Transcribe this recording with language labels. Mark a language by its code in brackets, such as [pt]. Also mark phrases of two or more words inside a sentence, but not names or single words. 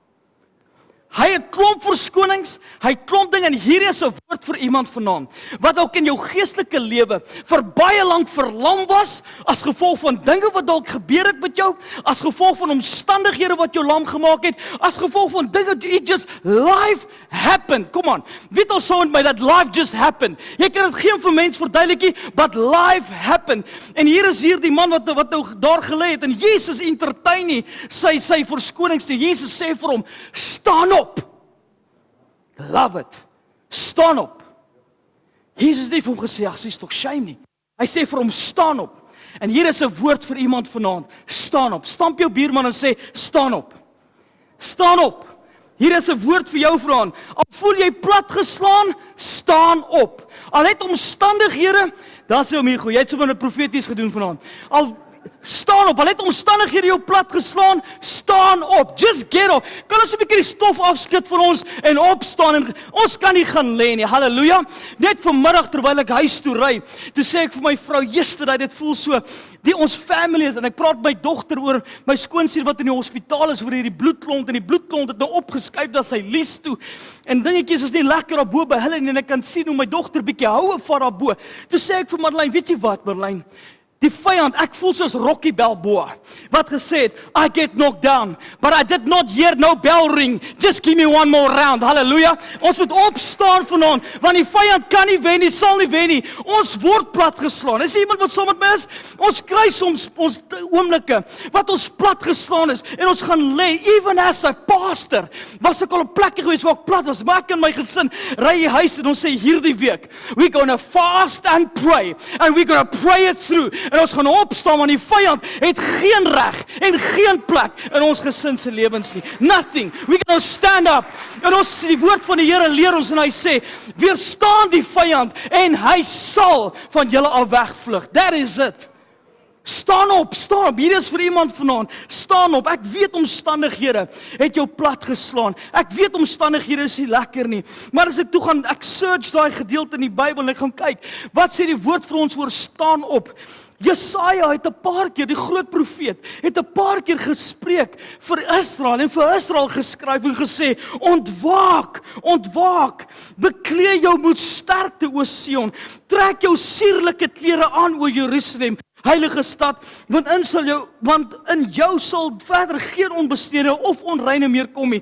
[af] Hy het klomp verskonings, hy klomp dinge, en hier is 'n woord vir iemand vanaand, wat ook in jou geestelike lewe vir baie lank verlam was, as gevolg van dinge wat dalk gebeur het met jou, as gevolg van omstandighede wat jou lam gemaak het, as gevolg van dinge, [en] life happened, come on, [af] weet al so met my, [en] that life just happened, [af] jy kan het geen vir mens verduidelik nie, [en] but life happened, [af] en hier is die man wat nou daar gelê het, en Jesus entertain nie sy verskonings, Jesus sê vir hom, staan op. [en] Love it. [af] Staan op. Jesus het nie vir hom gesê, ag, sies tog shame nie. Hy sê vir hom, staan op. En hier is 'n woord vir iemand vanaand. Staan op. Stamp jou buurman en sê, staan op. Staan op. Hier is 'n woord vir jou vanaand. Al voel jy platgeslaan, staan op. Al het omstandighede, dan sê hom hier, jy het sommer 'n profeties gedoen vanaand. Al staan op. Hulle het omstandighede jou plat geslaan, staan op. [en] Just get up. [af] Kan ons 'n bietjie die stof afskud van ons en opstaan en ons kan nie gaan lê nie. Halleluja. Net vanmiddag terwyl ek huis toe ry, toe sê ek vir my vrou, yesterday, dit voel so, die ons family is, en ek praat met my dogter oor my skoonsier wat in die hospitaal is, oor hierdie bloedklont, en die bloedklont het nou opgeskuif dat sy lies toe, en dingetjies is nie lekker daarbo by hulle, en ek kan sien hoe my dogter bietjie houe vat daarbo. Toe sê ek vir Marlyn, weet jy wat Marlyn, die vyand, ek voel soos Rocky Balboa, wat gesê het, [en] I get knocked down, but I did not hear no bell ring, just give me one more round, [af] halleluja, ons moet opstaan vanaand, want die vyand kan nie wen nie, sal nie wen nie, ons word plat geslaan, is iemand wat saam met my is, ons kry soms ons oomblikke, wat ons plat geslaan is, en ons gaan lê, [en] even as a pastor, [af] was ek al op plekke gewees waar ek plat was, maar ek en my gesin, ry die huis, en ons sê hierdie week, [en] we're gonna fast and pray, and we're gonna pray it through, [af] en ons gaan opstaan, want die vyand het geen reg en geen plek in ons gesin se lewens nie. [en] Nothing. We can stand up. [af] En ons, die woord van die Here leer ons, en hy sê, weerstaan die vyand, en hy sal van julle af wegvlug. [en] That is it. [af] Staan op, hier is vir iemand vanaand, staan op, ek weet omstandighede het jou plat geslaan, ek weet omstandighede is nie lekker nie, maar as ek toe gaan, ek search daai gedeelte in die Bybel, en ek gaan kyk, wat sê die woord vir ons oor staan op? Jesaja het 'n paar keer, die groot profeet, het 'n paar keer gespreek vir Israel, en vir Israel geskryf en gesê, ontwaak, ontwaak, beklee jou met sterkte, o Sion, trek jou sierlike klere aan, o Jerusalem, heilige stad, want in jou sal verder geen onbestede of onreine meer kom nie.